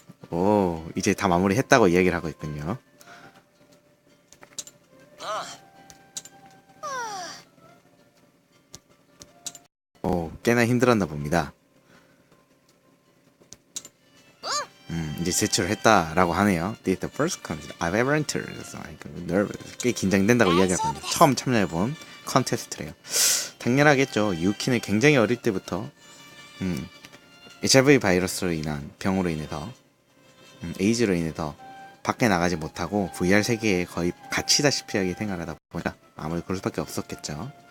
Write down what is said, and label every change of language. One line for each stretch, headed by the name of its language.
Korean: 오, 이제 다 마무리했다고 이야기를 하고 있군요. 오, 꽤나 힘들었나 봅니다. 이제 제출을 했다라고 하네요.
English: This is the first contest I've ever entered. nervous.
Korean: 꽤 긴장된다고 이야기하거든요. 처음 참여해본 컨테스트래요. 당연하겠죠. 유키는 굉장히 어릴 때부터 HIV 바이러스로 인한 병으로 인해서 에이즈로 인해서 밖에 나가지 못하고 VR 세계에 거의 갇히다시피 하게 생활하다 보니까 아무래도 그럴 수밖에 없었겠죠.